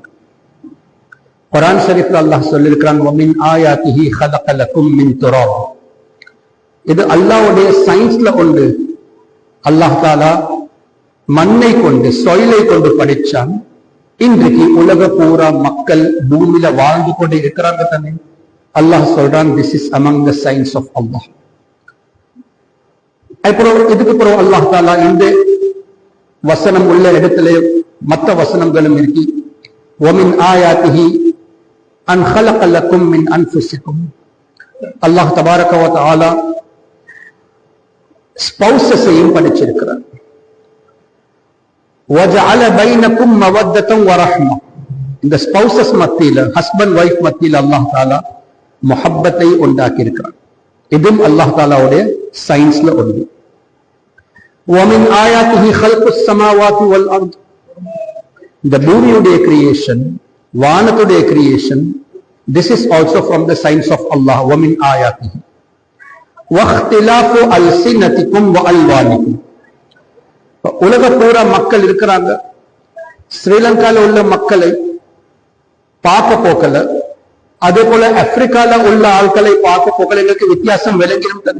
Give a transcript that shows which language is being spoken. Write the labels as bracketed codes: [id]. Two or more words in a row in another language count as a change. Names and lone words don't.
[ta] குர்ஆன் ஷரீஃப்ல அல்லாஹ் சொல்லியிருக்கிறான், [ar] ومن آياته خلق لكم من تراب. [ta] இது அல்லாஹ்வுடைய சயின்ஸ்ல ஒன்று. அல்லாஹ் தஆலா மண்ணை கொண்டு, சாயிலை கொண்டு படைச்சான். இன்றைக்கு உலக பூரா மக்கள் பூமியில வாழ்ந்து கொண்டு இருக்கிறாங்க தானே. அல்லாஹ் சொல்றான், [en] This is among the science of Allah. [ta] அப்புறம் இதுக்கு பிறகு அல்லாஹ் தஆலா இந்த வசனம் உள்ள இடத்துல மற்ற வசனங்களும் இருக்கு. [ar] ومن آياته أن خلق لكم من أنفسكم. [ta] அல்லாஹ் [ar] تبارك وتعالى [ta] ஸ்பௌசஸையும் படைச்சிருக்கிறார். [ar] وَجَعَلَ بَيْنَكُمْ مَوَدَّةً وَرَحْمَةً. [ta] இந்த ஸ்பௌசஸ் மத்தியில, [en] husband wife [ta] மத்தியில அல்லாஹ் தஆலா முஹப்பத்தை உண்டாக்கி இருக்கிறார். இதுவும் அல்லாஹ் தஆலாவுடைய சயின்ஸ்ல ஒன்று. [ar] وَمِنْ آيَاتِهِ خَلْقُ السَّمَاوَاتِ وَالْأَرْضِ. [ta] இந்த பூமியுடைய கிரியேஷன், வானத்துடைய கிரியேஷன், [en] this is also from the science of Allah. [ar] وَمِنْ آيَاتِهِ. واختلاف ألسنتكم وألوانكم. [ta] உலக பூரா மக்கள் இருக்கிறாங்க. ஸ்ரீலங்கால உள்ள மக்களை பார்க்க போக்கல, அதே போல ஆப்பிரிக்கால உள்ள ஆட்களை பார்க்க போக்கல எங்களுக்கு வித்தியாசம் விளங்கிடும்.